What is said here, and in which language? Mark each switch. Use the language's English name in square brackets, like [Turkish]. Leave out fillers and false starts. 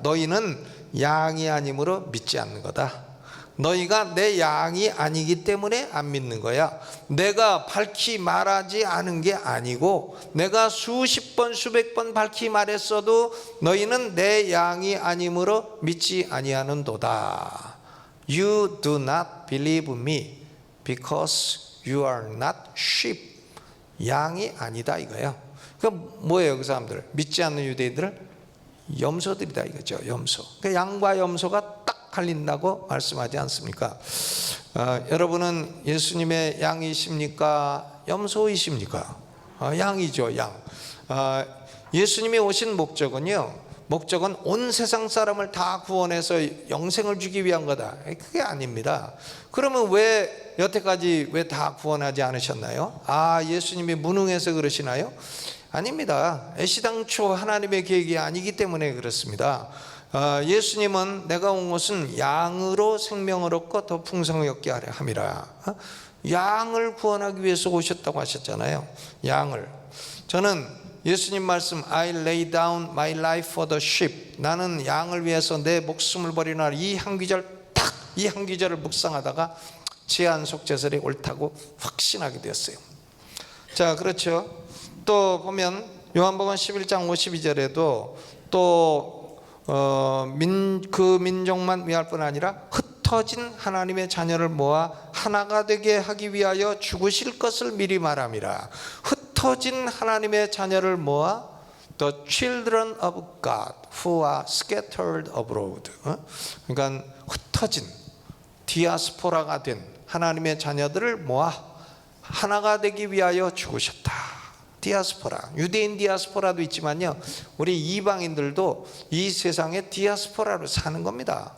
[Korean] 너희는 양이 아니므로 믿지 않는 거다. 너희가 내 양이 아니기 때문에 안 믿는 거야. 내가 밝히 말하지 않은 게 아니고 내가 수십 번 수백 번 밝히 말했어도 너희는 내 양이 아니므로 믿지 아니하는도다. [English] You do not believe me because you are not sheep. [Korean] 양이 아니다 이거예요. 그럼 뭐예요 그 사람들? 믿지 않는 유대인들은 염소들이다 이거죠. 염소. 그 양과 염소가 딱 갈린다고 말씀하지 않습니까? 여러분은 예수님의 양이십니까? 염소이십니까? 양이죠. 양. 예수님이 오신 목적은 온 세상 사람을 다 구원해서 영생을 주기 위한 거다. 그게 아닙니다. 그러면 왜 여태까지 왜 다 구원하지 않으셨나요? 예수님이 무능해서 그러시나요? 아닙니다. 애시당초 하나님의 계획이 아니기 때문에 그렇습니다. 예수님은 내가 온 것은 양으로 생명을 얻고 더 풍성히 얻게 하려 함이라. 양을 구원하기 위해서 오셨다고 하셨잖아요. 양을. 저는 예수님 말씀 [English] I lay down my life for the sheep. [Korean] 나는 양을 위해서 내 목숨을 버리나 이 한 귀절을 묵상하다가 제 안속죄설이 옳다고 확신하게 되었어요. 자, 그렇죠. 또 보면 요한복음 11장 52절에도 또 그 민족만 위할 뿐 아니라 흩어진 하나님의 자녀를 모아 하나가 되게 하기 위하여 죽으실 것을 미리 말함이라. 흩어진 하나님의 자녀를 모아 [English] The children of God who are scattered abroad. [Korean] 그러니까 흩어진 디아스포라가 된 하나님의 자녀들을 모아 하나가 되기 위하여 죽으셨다. 디아스포라, 유대인 디아스포라도 있지만요, 우리 이방인들도 이 세상에 디아스포라로 사는 겁니다.